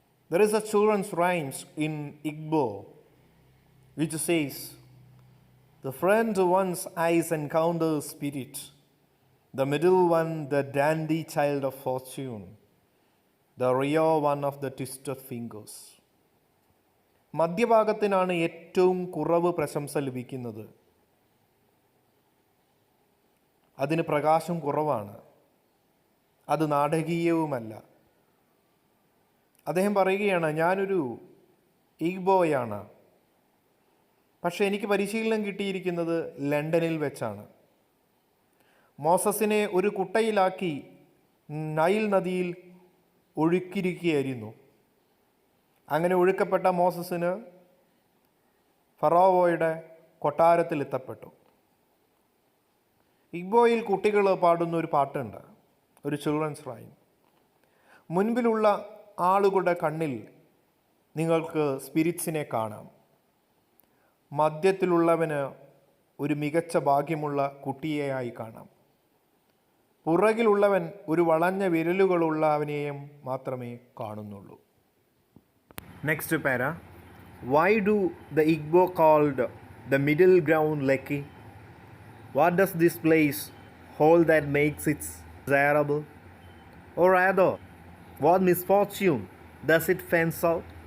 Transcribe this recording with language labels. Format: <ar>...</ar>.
<en>There is a children's rhymes in Igbo which says, the front one's eyes encounter spirit, the middle one the dandy child of fortune, the real one of the twisted fingers.</en> <ml>മധ്യഭാഗത്തിനാണ് ഏറ്റവും കുറവ് പ്രശംസ ലഭിക്കുന്നത്. അതിന് പ്രകാശം കുറവാണ്, അത് നാടകീയവുമല്ല. അദ്ദേഹം പറയുകയാണ്, ഞാനൊരു ഈഗ്ബോയാണ്, പക്ഷേ എനിക്ക് പരിശീലനം കിട്ടിയിരിക്കുന്നത് ലണ്ടനിൽ വെച്ചാണ്. മോസസിനെ ഒരു കുട്ടയിലാക്കി നൈൽ നദിയിൽ ഒഴുക്കിയിരിക്കുകയായിരുന്നു. അങ്ങനെ ഒഴുക്കപ്പെട്ട മോസസിന് ഫറോവയുടെ കൊട്ടാരത്തിൽ എത്തപ്പെട്ടു. ഇഗ്ബോയിൽ കുട്ടികൾ പാടുന്ന ഒരു പാട്ടുണ്ട്, ഒരു</ml> <en>Children's rhyme.</en> <ml>മുൻപിലുള്ള ആളുകളുടെ കണ്ണിൽ നിങ്ങൾക്ക് സ്പിരിറ്റ്സിനെ കാണാം. മധ്യത്തിലുള്ളവന് ഒരു മികച്ച ഭാഗ്യമുള്ള കുട്ടിയെയായി കാണാം. പുറകിലുള്ളവൻ ഒരു വളഞ്ഞ വിരലുകളുള്ളവനെയും മാത്രമേ കാണുന്നുള്ളൂ.</ml> <en>Next para. Why do the Igbo called the middle ground lucky? What does this place hold that makes it desirable? Or rather, what misfortune does it fence out?</en>